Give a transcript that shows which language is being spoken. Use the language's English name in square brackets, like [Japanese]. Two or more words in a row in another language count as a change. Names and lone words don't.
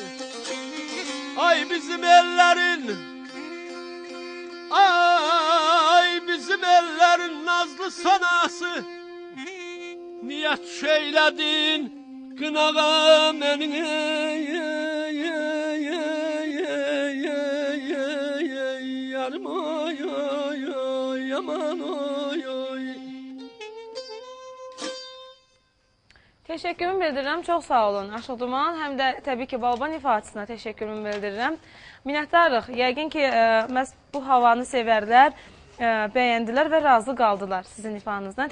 [Azerbaijani] Ay bizim ellərin, ay bizim ellərin nazlı sonası. Niyə tuş eylədin qınağa məni, yarım oy oy oy, yaman oy oy. Təşəkkürümü bildirirəm, çox sağ olun Aşıq Duman, həm də təbii ki, Balaban ifadəsinə təşəkkürümü bildirirəm. Minnətdarıq, yəqin ki, məhz bu havanı sevərlər, bəyəndilər və razı qaldılar sizin ifanızdan.